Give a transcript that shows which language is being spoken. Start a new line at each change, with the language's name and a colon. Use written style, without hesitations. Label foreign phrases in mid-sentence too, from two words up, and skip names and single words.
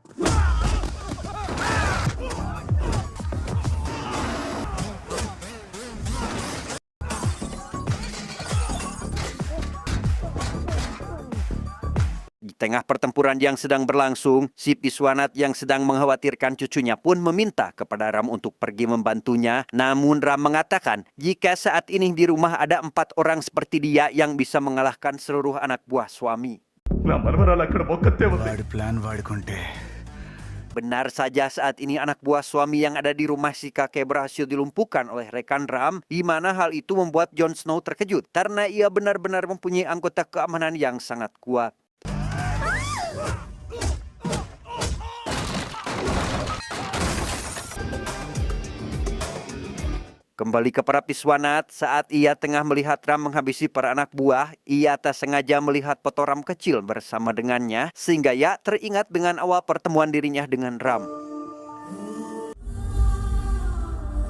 Indonesian: Di tengah pertempuran yang sedang berlangsung, si Piswanat yang sedang mengkhawatirkan cucunya pun meminta kepada Ram untuk pergi membantunya. Namun Ram mengatakan jika saat ini di rumah ada 4 orang seperti dia yang bisa mengalahkan seluruh anak buah suami.
Telugu: వాడి ప్లాన్ వాడుకుంటే
Indonesian: Benar saja saat ini anak buah suami yang ada di rumah si kakek berhasil dilumpuhkan oleh rekan Ram, di mana hal itu membuat Jon Snow terkejut karena ia benar-benar mempunyai anggota keamanan yang sangat kuat. Kembali ke para Piswanat, saat ia tengah melihat Ram menghabisi para anak buah, ia tak sengaja melihat foto Ram kecil bersama dengannya, sehingga ia teringat dengan awal pertemuan dirinya dengan Ram.